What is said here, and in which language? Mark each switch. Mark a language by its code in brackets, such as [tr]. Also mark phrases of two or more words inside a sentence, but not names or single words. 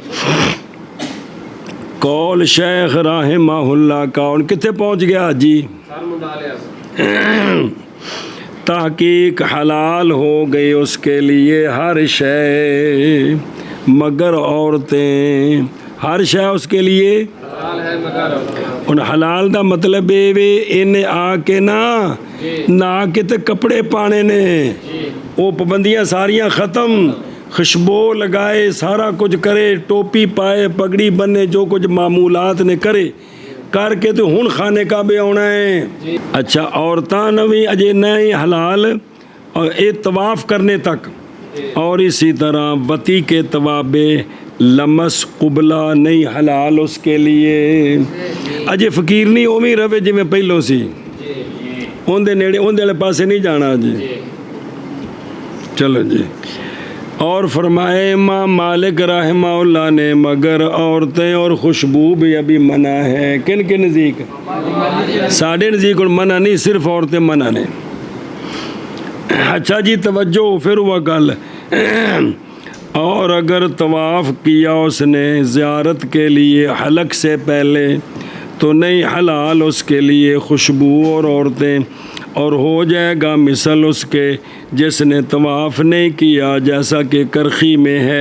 [ur] قول شیخ رحمہ اللہ کا ان کتے پہنچ گیا جی؟ سر منڈا لیا۔ تحقیق حلال ہو گئی اس کے لیے ہر شے مگر عورتیں، ہر شے اس کے لیے حلال ہے مگر [pa] ਹੁਣ ਹਲਾਲ ਦਾ ਮਤਲਬ ਇਹ ਵੇ ਇਹਨੇ ਆ ਕੇ ਨਾ ਕੇ ਤੇ ਕੱਪੜੇ ਪਾਣੇ ਨੇ, ਉਹ ਪਾਬੰਦੀਆਂ ਸਾਰੀਆਂ ਖਤਮ, ਖੁਸ਼ਬੂ ਲਗਾਏ, ਸਾਰਾ ਕੁਝ ਕਰੇ, ਟੋਪੀ ਪਾਏ, ਪਗੜੀ ਬੰਨੇ, ਜੋ ਕੁਝ ਮਾਮੂਲਾਤ ਨੇ ਕਰੇ ਕਰਕੇ ਤੇ ਹੁਣ ਖਾਨੇ ਕਾਬੇ ਆਉਣਾ ਹੈ। ਅੱਛਾ, ਔਰਤਾਂ ਨੂੰ ਵੀ ਅਜੇ ਨਹੀਂ ਹਲਾਲ [ur] اور یہ طواف کرنے تک، اور اسی طرح وتی کے طوابے لمس قبلہ نہیں حلال اس کے لیے، [pa] اجے فقیر نہیں اوویں رہے جویں پہلو سی، اندے نیڑے اندے والے پاسے نہیں جانا جی۔ [ur] چلو جی، اور فرمائے امام مالک رحمہ اللہ نے مگر عورتیں اور خوشبو بھی ابھی منع ہے، کن کے نزدیک؟ [pa] ساڑھے نزدیک منع نہیں، صرف عورتیں منع نے۔ [ur] اچھا جی توجہ، پھر ہوا گل، اور اگر طواف کیا اس نے زیارت کے لیے حلق سے پہلے تو نہیں حلال اس کے لیے خوشبو اور عورتیں، اور ہو جائے گا مثل اس کے جس نے طواف نہیں کیا، جیسا کہ کرخی میں ہے۔